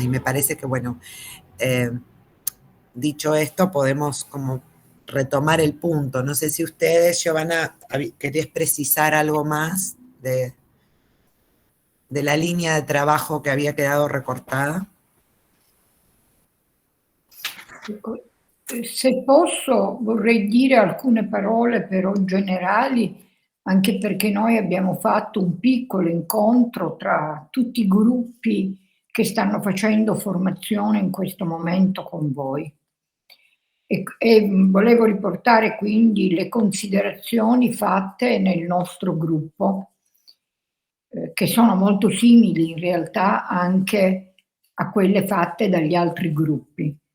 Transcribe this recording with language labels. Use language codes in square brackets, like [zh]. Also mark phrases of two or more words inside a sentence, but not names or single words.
[es] Y me parece que, bueno, dicho esto, podemos como retomar el punto. No sé si ustedes, Giovanna, querés precisar algo más de... de la línea de trabajo che había quedado recortada? [it] Se posso, vorrei dire alcune parole però generali, anche perché noi abbiamo fatto un piccolo incontro tra tutti i gruppi che stanno facendo formazione in questo momento con voi. E volevo riportare quindi le considerazioni fatte nel nostro gruppo, che sono molto simili in realtà anche a quelle fatte dagli altri gruppi.